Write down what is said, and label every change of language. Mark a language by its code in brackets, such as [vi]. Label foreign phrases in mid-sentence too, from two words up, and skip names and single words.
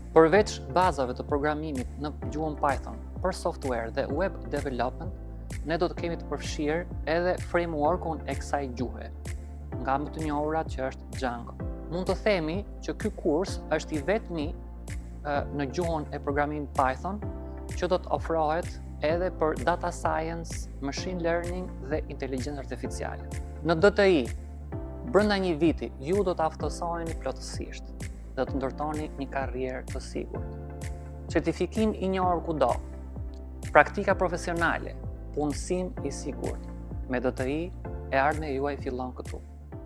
[sq] Përveç bazave të programimit në gjuhën Python për software dhe [en] web development, [sq] ne do të kemi të përfshirë edhe frameworkun e kësaj gjuhe, nga më të njohurat që është Django. Mund të themi që ky kurs është i vetmi në gjuhën e programimit Python që do të ofrohet edhe për [en] data science, machine learning [sq] dhe inteligjencë artificiale. Në DTI, brenda një viti, ju do të aftësoheni plotësisht dhe të ndërtoni një karrierë të sigurt. Certifikim i njohur kudo, praktika profesionale, punësim i sigurt. Me DTI, e ardhmja juaj fillon këtu.